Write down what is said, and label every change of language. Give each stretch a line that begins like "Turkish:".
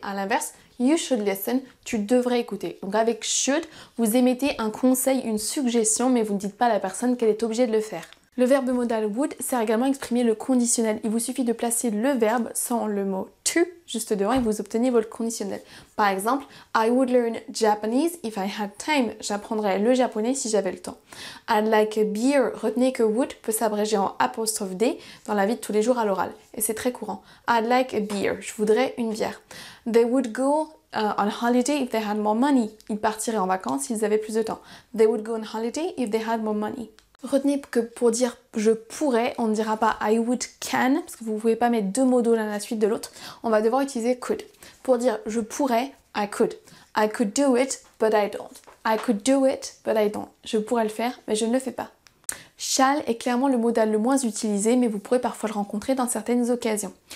French: À l'inverse,
English: you should listen,
French: tu devrais écouter. Donc avec should, vous émettez un conseil, une suggestion, mais vous ne dites pas à la personne qu'elle est obligée de le faire. Le verbe modal would sert également à exprimer le conditionnel. Il vous suffit de placer le verbe sans le mot to juste devant et vous obtenez votre conditionnel.
English: Par exemple, I would learn Japanese if I had time.
French: J'apprendrais le japonais si j'avais le temps.
English: I'd like a beer.
French: Retenez que would peut s'abréger en apostrophe D dans la vie de tous les jours à l'oral. Et c'est très courant.
English: I'd like a beer.
French: Je voudrais une bière.
English: They would go on holiday if they had more money.
French: Ils partiraient en vacances s'ils avaient plus de temps.
English: They would go on holiday if they had more money.
French: Retenez que pour dire je pourrais, on ne dira pas I would can, parce que vous ne pouvez pas mettre deux mots l'un à la suite de l'autre. On va devoir utiliser could. Pour dire je pourrais, I could.
English: I could do it, but I don't. I could do it, but I don't.
French: Je pourrais le faire, mais je ne le fais pas. Shall est clairement le modal le moins utilisé, mais vous pourrez parfois le rencontrer dans certaines occasions.